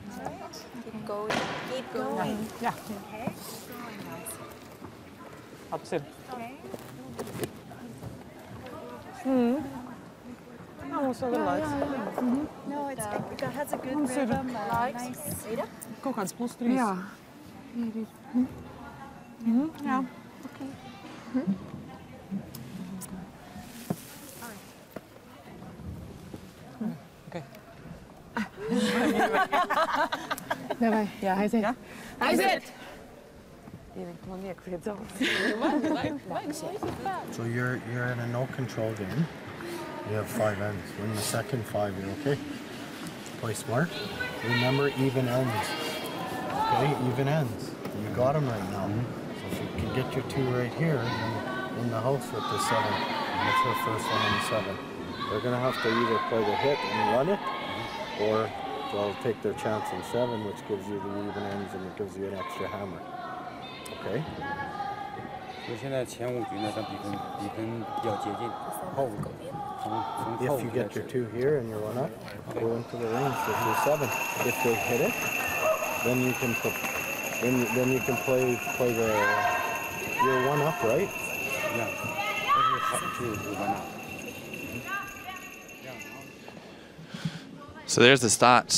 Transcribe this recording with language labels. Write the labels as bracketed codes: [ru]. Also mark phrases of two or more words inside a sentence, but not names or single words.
[en] Keep going. Keep going. Yeah. Okay. Opposite. Okay. Almost a little light. No, it has a good Zero. rhythm. Nice. [lv] Kaut kāds +3. Jā. Jā. Okay. Давай, я aiziet. Ja? Aiziet! [en] So you're in a no control game. You have 5 ends. Win the second 5, you're okay. Play smart. Remember even ends. Okay, even ends. You got them right now. So if you can get your 2 right here, then in the house with the 7. That's her first one on the 7. They're gonna have to either play the hit and run it, or they'll take their chance on 7, which gives you the even ends and it gives you an extra hammer. Okay. [zh] 所以现在前5局呢，它比分比较接近，后5个。 [en] If you get your 2 here and you run up, go into the range with your 7. If they hit it, then you can put, then you can play the your 1 up, right? Yeah. [zh] 就是1 up. [en] So there's the stats.